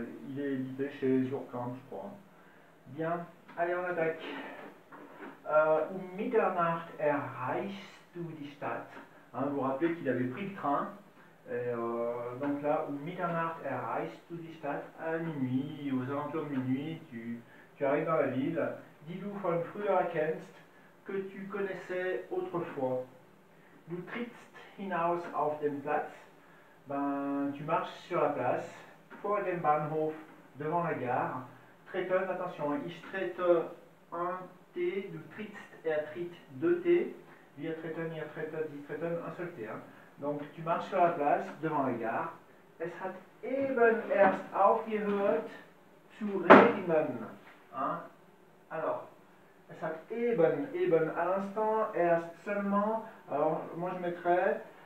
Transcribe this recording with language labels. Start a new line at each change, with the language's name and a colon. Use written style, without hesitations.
French: Il est édité chez Surkamp, je crois. Bien, allez, on attaque.
German: Mitternacht erreichst du die Stadt.
French: Vous vous rappelez qu'il avait pris le train. Et, donc là,
German: Mitternacht erreichst du die Stadt,
French: à minuit, aux alentours de minuit, tu arrives dans la ville.
German: Die du von früher kennst,
French: que tu connaissais autrefois.
German: Du trittst hinaus auf den Platz.
French: Tu marches sur la place,
German: vor dem Bahnhof,
French: devant la gare.
German: Treten,
French: attention,
German: ich trete
French: un T,
German: du trittst, tritt,
French: deux T.
German: Wir treten, ihr tretet, sie treten,
French: un seul T. Donc tu marches sur la place, devant la gare.
German: Es hat eben erst aufgehört zu regnen.
French: Alors,
German: es hat eben,
French: à l'instant,
German: erst,
French: seulement. Alors, moi je mettrais.